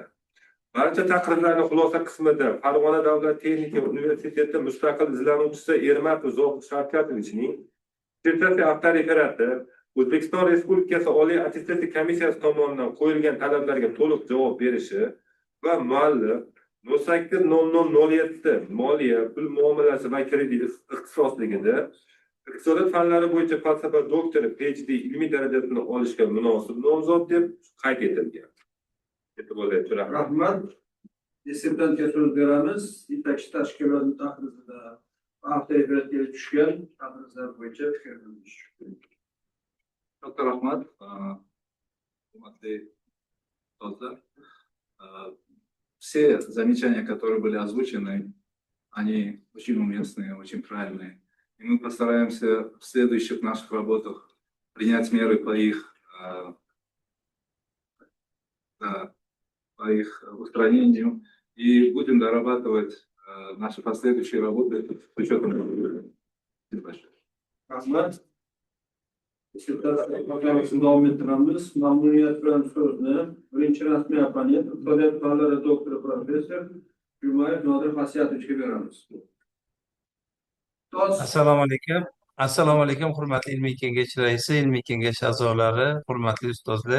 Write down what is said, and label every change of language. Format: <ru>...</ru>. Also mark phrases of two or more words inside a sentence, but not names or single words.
<uz>Barcha taqrizlarning xulosa qismida Farg'ona davlat texnika universiteti mustaqil izlanuvchisi Ermatov Zohid Shavkatovichning sertifikatsiya avtoreferati O'zbekiston Respublikasi Oliy attestatsiya komissiyasi tomonidan qo'yilgan talablarga to'liq javob berishi va muallif 08.00.07 moliya, pul muomalasi va kredit ixtisosligida iqtisodiyot fanlari bo'yicha falsafa doktori PhD ilmiy darajasini olishga munosib nomzod deb qayd etilgan. Rahmat. Dissertantga so'z beramiz. Yetakchi tashkilot taqrizida avtoritetga tushgan taqrizlar bo'yicha fikr bildirish.</uz> <ru>Доктор Ахмад, все замечания, которые были озвучены, они очень уместные, очень правильные. И мы постараемся в следующих наших работах принять меры по их устранению и будем дорабатывать наши последующие работы с учетом. Спасибо большое.</ru> <uz>Rahmat. Davom ettiramiz. Mamnuniyat bilan so'zni birinchi rasmiy opponent, iqtisodiyot fanlari doktori professor Jumayev Nodir Xasiyatovga beramiz. Assalomu alaykum. Assalomu alaykum, hurmatli ilmiy kengash raisi, ilmiy kengash a'zolari, hurmatli ustozlar.</uz>